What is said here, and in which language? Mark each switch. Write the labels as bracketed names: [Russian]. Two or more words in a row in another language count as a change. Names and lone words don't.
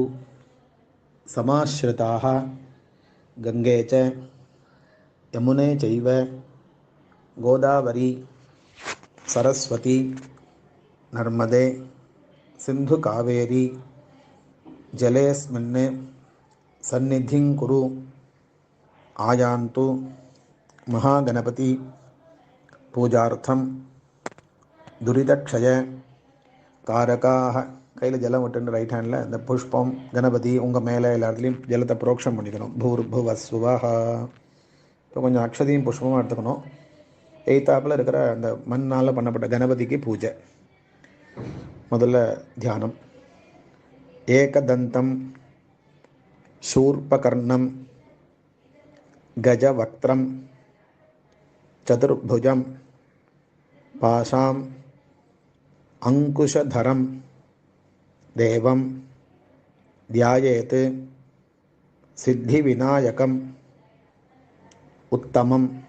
[Sanskrit] समाश्रिताः गंगे च यमुने चैव गोदावरी सरस्वती नर्मदे सिंधु कावेरी जलेऽस्मिन् सन्निधिं कुरु आयान्तु महागणपति पूजार्थं दुरितक्षय कारकाः. [Tamil] கையில் ஜலம் விட்டு [English] right handil [Tamil] இந்த புஷ்பம் கணபதி உங்கள் மேலே எல்லாத்துலேயும் ஜலத்தை புரோக்ஷம் பண்ணிக்கணும். [Sanskrit] भूर्भुवस्वः. [Tamil] இப்போ கொஞ்சம் அக்ஷதையும் புஷ்பமாக எடுத்துக்கணும். எய்த்தாப்பில் இருக்கிற அந்த மண்ணால் பண்ணப்பட்ட கணபதிக்கு பூஜை. முதல்ல தியானம். [Sanskrit] ஏகதந்தம் शूर्पकर्णं गजवक्त्रं चतुर्भुजं पाशाम् अंकुशधरं देवं ध्यायेत् सिद्धिविनायकम् उत्तमं